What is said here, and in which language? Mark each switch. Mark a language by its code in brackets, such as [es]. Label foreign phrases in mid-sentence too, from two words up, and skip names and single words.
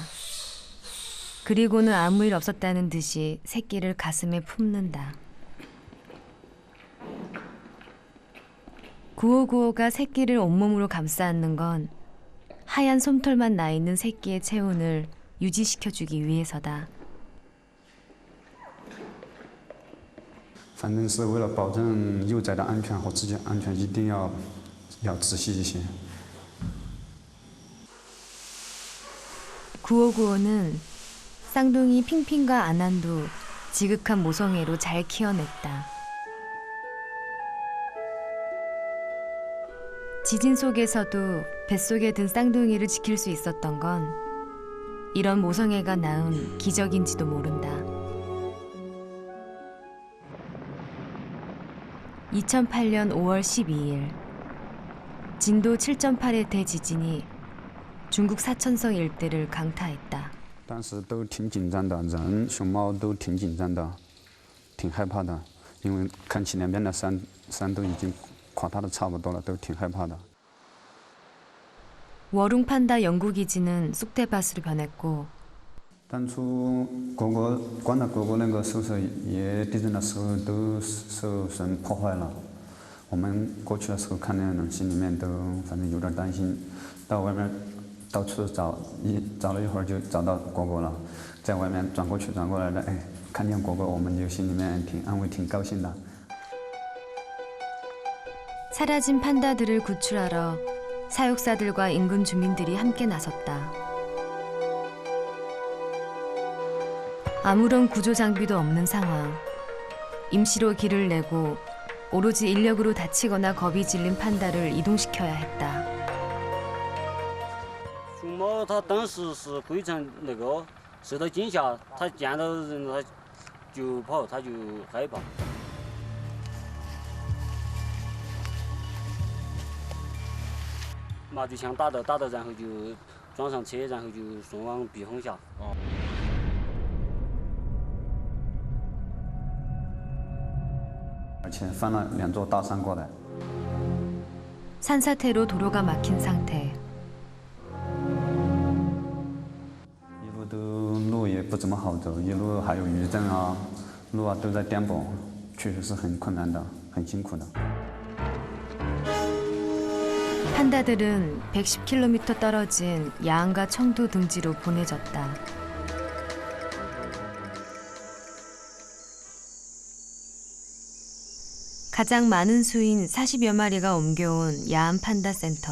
[ko] 그리고는 아무 일 없었다는 듯이 새끼를 가슴에 품는다. 9595가 새끼를 온몸으로 감싸 안는 건 하얀 솜털만 나 있는 새끼의 체온을 유지시켜주기 위해서다. [zh] 反正是为了保证幼崽的安全和自己安全，一定要仔细一些。 [ko] 9595는 쌍둥이 핑핑과 아난도 지극한 모성애로 잘 키워냈다. 지진 속에서도 뱃속에 든 쌍둥이를 지킬 수 있었던 건 이런 모성애가 낳은 기적인지도 모른다. 2008년 5월 12일 진도 7.8의 대지진이 중국 사천성 일대를 강타했다. [zh] 当时都挺紧张的，人、熊猫都挺紧张的，挺害怕的，因为看起两边的山都已经垮塌的差不多了，都挺害怕的。 [ko] 워룽 판다 연구기지는 쑥대밭으로 변했고 [zh] 当初关了果果那个宿舍也地震的时候都受损破坏了，我们过去的时候看那种心里面都反正有点担心，到外面到处找了一会儿就找到果果了，在外面转过去转过来的，哎，看见果果我们就心里面挺安慰挺高兴的。 [ko] 사라진 판다들을 구출하러 사육사들과 인근 주민들이 함께 나섰다. 아무런 구조 장비도 없는 상황. 임시로 길을 내고 오로지 인력으로 다치거나 겁이 질린 판다를 이동시켜야 했다. [zh] 熊猫它当时是非常受到惊吓，它见到人它就跑，它就害怕。麻醉枪打的，然后就装上车，然后就送往避风峡。而且翻了2座大山过来。 [ko] 산사태로 도로가 막힌 상태. [zh] 一路都路也不怎么好走，一路还有余震啊，路啊都在颠簸，确实是很困难的，很辛苦的。 [ko] 판다들은 110km 떨어진 야안과 청도 등지로 보내졌다. 가장 많은 수인 40여 마리가 옮겨온 야안 판다 센터.